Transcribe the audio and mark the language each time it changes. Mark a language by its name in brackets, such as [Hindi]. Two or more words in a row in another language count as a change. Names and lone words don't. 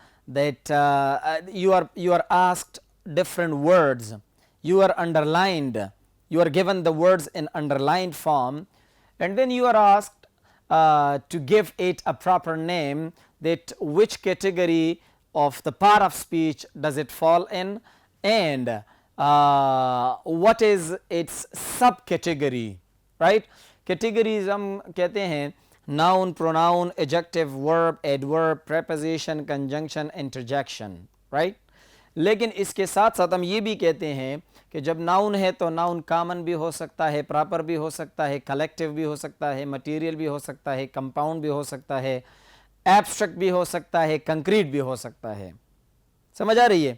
[English] that you are asked different words, you are underlined, you are given the words in underlined form, and then you are asked to give it a proper name, that which category of the part of speech does it fall in, and what is its subcategory, right. Categories [Hindi] हम कहते हैं [English] noun, pronoun, adjective, verb, adverb, preposition, conjunction, interjection, right. [Hindi] लेकिन इसके साथ साथ हम ये भी कहते हैं कि जब नाउन है तो [English] noun common [Hindi] भी हो सकता है, प्रॉपर भी हो सकता है, कलेक्टिव भी हो सकता है, मटेरियल भी हो सकता है, कंपाउंड भी हो सकता है, एब्स्ट्रैक्ट भी हो सकता है, कंक्रीट भी हो सकता है. समझ आ रही है.